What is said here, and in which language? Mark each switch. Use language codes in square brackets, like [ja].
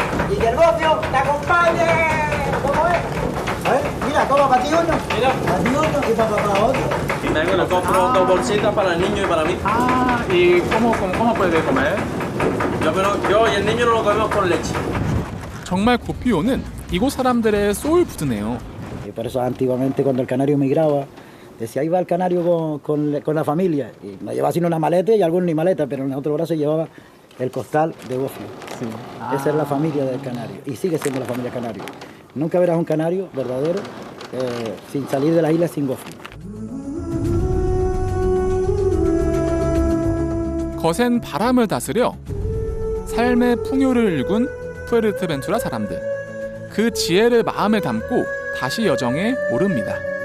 [es] Y que el bocio te acompañe. ¿Cómo es? A ver, mira, toma para ti uno. Mira. Para ti uno y para otro. Y también le compro 2 bolsitas para el niño y para mí. 아, ¿y cómo puede comer? Yo y el niño no lo comemos con leche. [ko] 정말 고피오는 이곳 사람들의 소울푸드네요. [es] Y por eso antiguamente cuando el canario migraba, decía, ahí va el canario con la familia. Y no llevaba sino una maleta y algunos ni maleta, pero en otro brazo llevaba el costal de gofio. Sí. Esa es la familia del canario y sigue siendo la familia canario. Nunca verás un canario verdadero sin salir de las islas sin gofio. [ko] 거센 바람을 다스려 삶의 풍요를 일군 푸에르테벤투라 사람들. 그 지혜를 마음에 담고 다시 여정에 오릅니다.